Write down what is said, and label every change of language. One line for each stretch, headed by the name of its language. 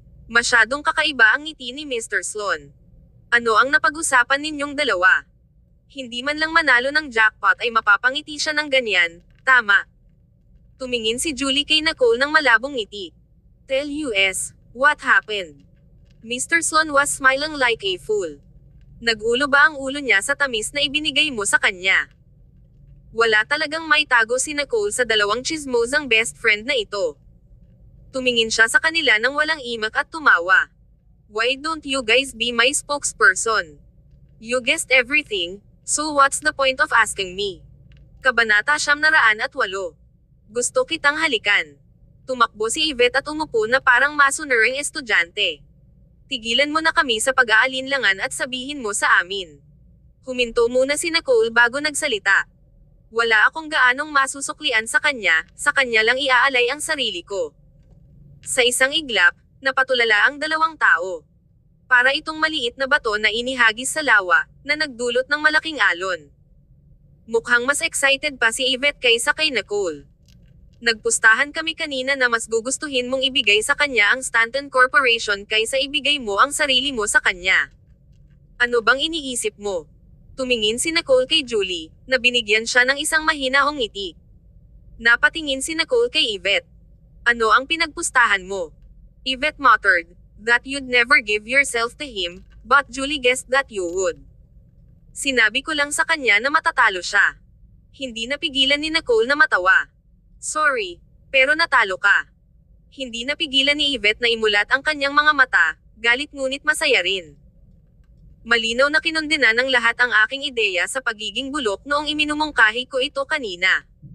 Filipino: Masyadong kakaiba ang ngiti ni Mr. Sloan. Ano ang napag-usapan ninyong dalawa? Hindi man lang manalo ng jackpot ay mapapangiti siya ng ganyan, tama. Tumingin si Julie kay Nicole ng malabong ngiti.
English: Tell us, what happened? Mr. Sloan was smiling like a fool.
Filipino: Nag-ulo ba ang ulo niya sa tamis na ibinigay mo sa kanya? Wala talagang may tago si Nicole sa dalawang chismosang best friend na ito. Tumingin siya sa kanila nang walang imak at tumawa.
English: Why don't you guys be my spokesperson? You guessed everything, so what's the point of asking me?
Filipino: Kabanata 908. Gusto kitang halikan. Tumakbo si Yvette at umupo na parang masunuring estudyante. Tigilan mo na kami sa pag-aalinlangan at sabihin mo sa amin. Huminto muna si Nicole bago nagsalita. Wala akong gaanong masusuklian sa kanya lang iaalay ang sarili ko. Sa isang iglap, napatulala ang dalawang tao. Para itong maliit na bato na inihagis sa lawa, na nagdulot ng malaking alon. Mukhang mas excited pa si Yvette kaysa kay Nicole. Nagpustahan kami kanina na mas gugustuhin mong ibigay sa kanya ang Stanton Corporation kaysa ibigay mo ang sarili mo sa kanya. Ano bang iniisip mo? Tumingin si Nicole kay Julie, na binigyan siya ng isang mahinahong ngiti. Napatingin si Nicole kay Yvette. Ano ang pinagpustahan mo?
English: Yvette muttered, that you'd never give yourself to him, but Julie guessed that you would.
Filipino: Sinabi ko lang sa kanya na matatalo siya. Hindi napigilan ni Nicole na matawa. Sorry, pero natalo ka. Hindi napigilan ni Yvette na imulat ang kanyang mga mata, galit ngunit masaya rin. Malinaw na kinundena ng lahat ang aking ideya sa pagiging bulok noong iminumungkahi ko ito kanina.